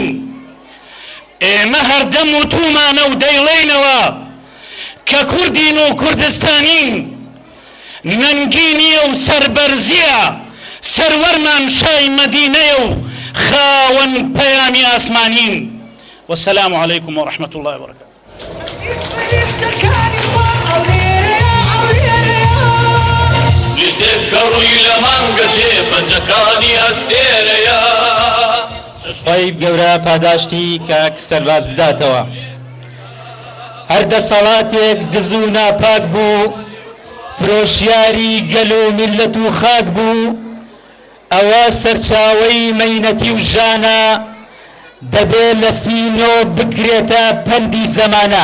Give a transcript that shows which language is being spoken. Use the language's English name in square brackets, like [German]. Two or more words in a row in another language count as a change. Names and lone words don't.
[Central Kurdish] ئێمە هەردەم وتومانە و دەیڵێنەوە کە کوردین و کوردستانین، نەنگی نییە و سەربەرزیە سەروەرمان شای مەدینەیە و خاوەن پەیامی ئاسمانین. [Arabic] والسلام عليكم ورحمة الله وبركاته. [Central Kurdish] خۆی گەورە پاداشتی کاک سەرباز بداتەوە. هەر دەسەڵاتێک دز و ناپاک بوو، فرۆشیاری گەل و میلەت و خاک بوو، ئەوە سەرچاوەی مەینەتی و ژانە، دەبێت لە سینۆ بکرێتە پەندی زەمانە.